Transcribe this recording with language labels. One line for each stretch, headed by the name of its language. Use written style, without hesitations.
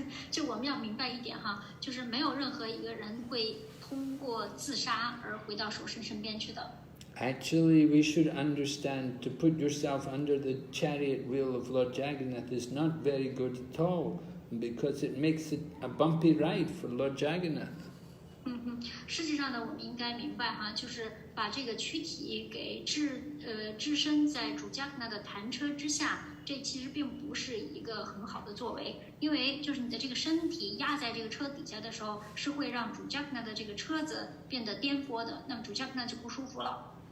Chinese: 就我们要明白一点哈，就是没有任何一个人会通过自杀而回到手神身边去的。
English: Actually, we should understand to put yourself under the chariot wheel of Lord Jagannath is not very good at all, because it makes it a bumpy ride for Lord Jagannath.
Chinese: 实际上呢，我们应该明白哈，就是把这个躯体给置身在主Jagannath的弹车之下，这其实并不是一个很好的作为，因为就是你的这个身体压在这个车底下的时候，是会让主Jagannath的这个车子变得颠簸的，那么主Jagannath就不舒服了。